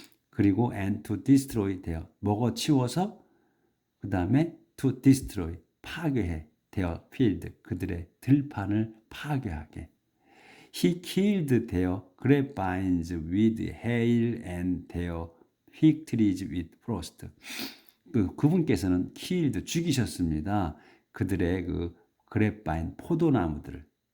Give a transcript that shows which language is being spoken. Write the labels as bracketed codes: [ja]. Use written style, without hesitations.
[ko] 그리고 [en] and to destroy their, [ko] 먹어치워서 그 다음에 [en] to destroy, [ko] 파괴해. [en] their field, [ko] 그들의 들판을 파괴하게. [en] He killed their grapevines with hail and their fig trees with frost. [ko] 그분께서는 killed, 죽이셨습니다. 그들의 그 그랩바인, 포도나무들을.